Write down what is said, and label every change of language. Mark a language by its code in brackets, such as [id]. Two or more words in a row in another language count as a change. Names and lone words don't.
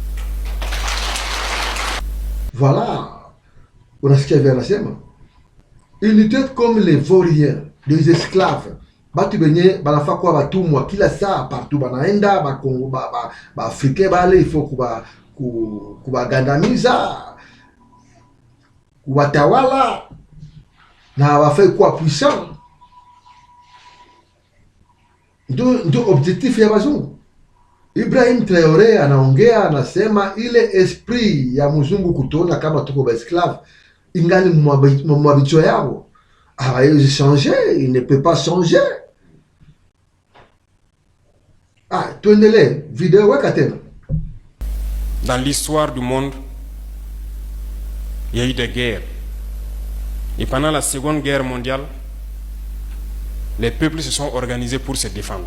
[fr] Voilà. [sw] Unasikia vya nasema. [fr] Ils étaient comme les vauriens, des esclaves. [sw] Batu benye banafa kwa batumwa kila saa partout banaenda ba Kongo ba Afrika bale [fr] il faut [sw] kubagandamiza, kubatawala na wafai kuwa puissant. Ndio objectif ya bazungu. Ibrahim Traoré anaongea anasema ile esprit ya mzungu kutuona kama tuko ba esclave ingali mwabicho yao. [fr] Il changer, il ne peut pas changer. Dans l'histoire du monde, il y a eu des guerres. Et pendant la Seconde Guerre mondiale, les peuples se sont organisés pour se défendre.